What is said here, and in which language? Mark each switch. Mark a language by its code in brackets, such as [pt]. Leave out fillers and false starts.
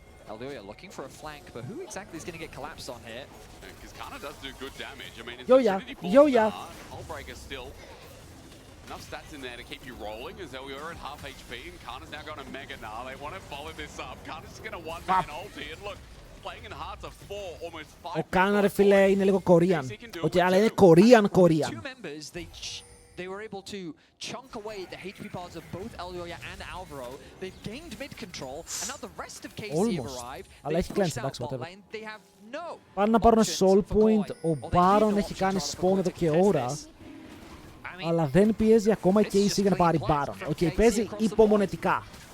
[en] Eldoya looking for a flank, but who exactly is going to get collapsed on here? Because Kana does do good damage. I mean, it's Yoya, Yoya. Hullbreaker still. Enough stats in there to keep you rolling as though we are at half HP and Kana's now going to Mega Gnar. They want to follow this up. Kana's just going to one-man ulti and look, playing in hearts of 4, almost 5. [el] Ο Κάνα ρε φίλε είναι λίγο Korean. Okay, αλλά είναι Korean. [en] Two members, they were able to chunk away the HP bars of both Eldoya and Alvaro. They've gained mid control, and now the rest of KC have arrived. They've pushed out bot lane. They have no. [el] Πάνε να πάρουν soul point. Ο Baron έχει κάνει spawn εδώ και ώρα. Αλλά δεν πιέζει ακόμα η KC για να πάρει Baron. Οκ, παίζει υπομονετικά.